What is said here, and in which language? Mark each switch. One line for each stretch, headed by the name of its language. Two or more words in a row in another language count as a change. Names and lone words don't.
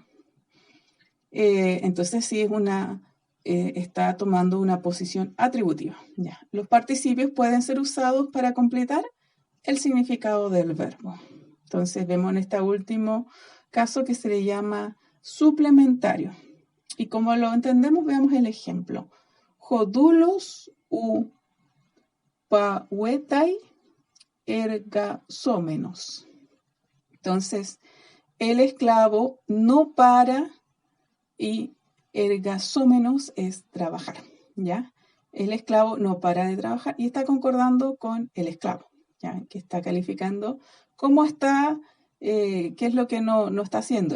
Spanish: Entonces sí está tomando una posición atributiva, ¿ya? Los participios pueden ser usados para completar el significado del verbo. Entonces vemos en este último caso que se le llama suplementario. Y como lo entendemos, veamos el ejemplo.
Greek: Ὁ δοῦλος οὐ παύεται ἐργαζόμενος.
Spanish: Entonces, el esclavo no para y ergasómenos es trabajar, ¿ya? El esclavo no para de trabajar y está concordando con el esclavo, ¿ya? Que está calificando cómo está, qué es lo que no está haciendo.